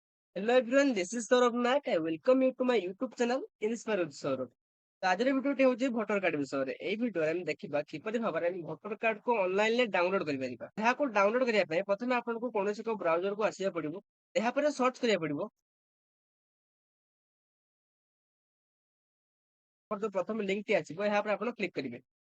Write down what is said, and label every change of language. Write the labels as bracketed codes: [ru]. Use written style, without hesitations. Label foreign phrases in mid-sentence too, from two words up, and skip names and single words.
[en] Hello everyone, this is Saurabh Nayak. I welcome you to my YouTube channel Inspire with Saurabh. [or] ତ ଆଜିର ଭିଡିଓଟି ହେଉଛି ଭୋଟର କାର୍ଡ ବିଷୟରେ। ଏଇ ଭିଡିଓରେ ଆମେ ଦେଖିବା କିପରି ଭାବରେ ଆମେ ଭୋଟର କାର୍ଡକୁ ଅନଲାଇନରେ ଡାଉନଲୋଡ କରିପାରିବା। ଏହାକୁ ଡାଉନଲୋଡ କରିବା ପାଇଁ ପ୍ରଥମେ ଆପଣଙ୍କୁ କୌଣସି ଏକ ବ୍ରାଉଜରକୁ ଆସିବାକୁ ପଡିବ। ଏହାପରେ ସର୍ଚ୍ଚ କରିବାକୁ ପଡିବ। ଆମର ଯୋଉ ପ୍ରଥମ ଲିଙ୍କଟି ଆସିବ ଏହା ଉପରେ ଆପଣ କ୍ଲିକ୍ କରିବେ।